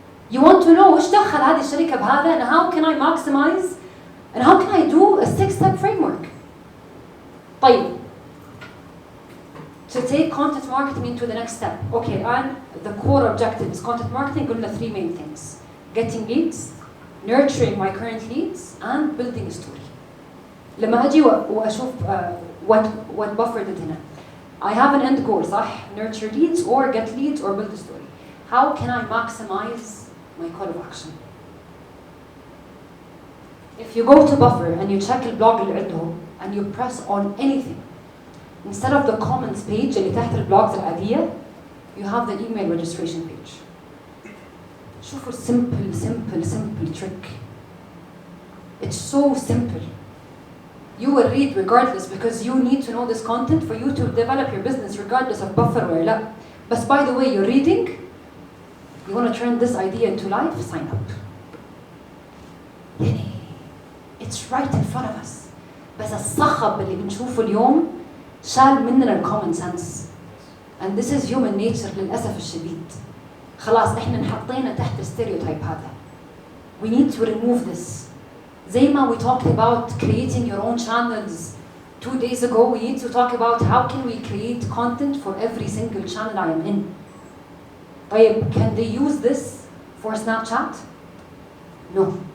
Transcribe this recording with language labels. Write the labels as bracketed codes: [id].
[en] You want to know [ar] وش دخل هذه الشركة بهذا [en] and how can I maximize and how can I do a 6-step framework؟ [ar] طيب. [en] To take content marketing into the next step. Okay, and the core objective is content marketing. [ar] قلنا [en] 3 main things: getting leads, nurturing my current leads, and building a story. [ar] لما أجي وأشوف [en] what Buffer did [ar] هنا. [en] I have an end goal, صح? Nurture leads or get leads or build a story. How can I maximize my call of action? If you go to Buffer and you check [ar] البلوج اللي عندهم [en] and you press on anything, instead of the comments page [ar] اللي تحت البلوجز العادية, [en] you have the email registration page. [ar] شوفوا [en] simple trick. It's so simple. You will read regardless because you need to know this content for you to develop your business regardless of buffer or لا. But by the way, you're reading, you want to turn this idea into life, sign up. يعني it's right in front of us. [ar] بس الصخب اللي بنشوفه اليوم شال مننا common sense. [en] And this is human nature [ar] للأسف الشديد. خلاص احنا انحطينا تحت الستيريوتايب هذا. [en] We need to remove this. [ar] زي ما [en] we talked about creating your own channels 2 days ago, we need to talk about how can we create content for every single channel I am in. طيب, can they use this for Snapchat? No.